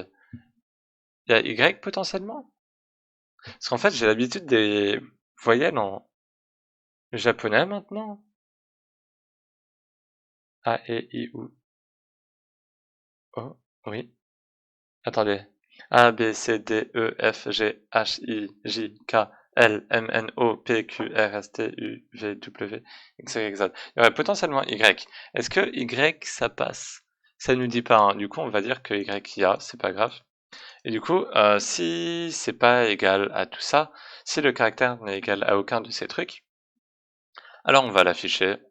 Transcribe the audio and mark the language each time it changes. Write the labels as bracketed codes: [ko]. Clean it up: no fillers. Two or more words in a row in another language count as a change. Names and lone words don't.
[fr] Il y a Y potentiellement? Parce qu'en fait, j'ai l'habitude des voyelles en japonais maintenant. A, E, I, U, O. Oui. Attendez. A, B, C, D, E, F, G, H, I, J, K, L, M, N, O, P, Q, R, S, T, U, V, W, X, Y, Z. Il y aurait potentiellement Y. Est-ce que Y, ça passe? Ça nous dit pas, hein. Du coup, on va dire que Y, il y a, c'est pas grave. Et du coup, si c'est pas égal à tout ça, si le caractère n'est égal à aucun de ces trucs, alors on va l'afficher.